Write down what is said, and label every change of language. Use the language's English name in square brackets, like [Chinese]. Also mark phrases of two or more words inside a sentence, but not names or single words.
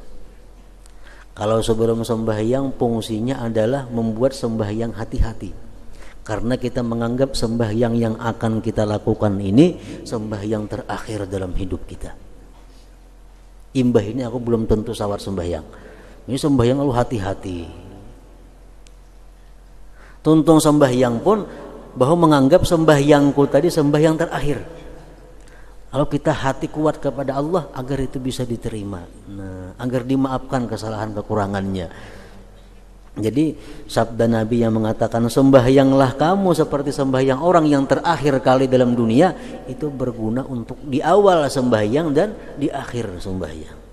[Indonesian] Kalau sebelum sembahyang fungsinya adalah membuat sembahyang hati-hati, karena kita menganggap sembahyang yang akan kita lakukan ini sembahyang terakhir dalam hidup kita. [Banjar] Imbah ini aku belum tentu sawar sembahyang. [Indonesian] Ini sembahyang lalu hati-hati. [Banjar] Tuntung sembahyang pun bahwa menganggap sembahyangku tadi sembahyang terakhir. [Indonesian] Kalau kita hati kuat kepada Allah agar itu bisa diterima, nah, agar dimaafkan kesalahan kekurangannya. Jadi sabda Nabi yang mengatakan sembahyanglah kamu seperti sembahyang orang yang terakhir kali dalam dunia, itu berguna untuk di awal sembahyang dan di akhir sembahyang.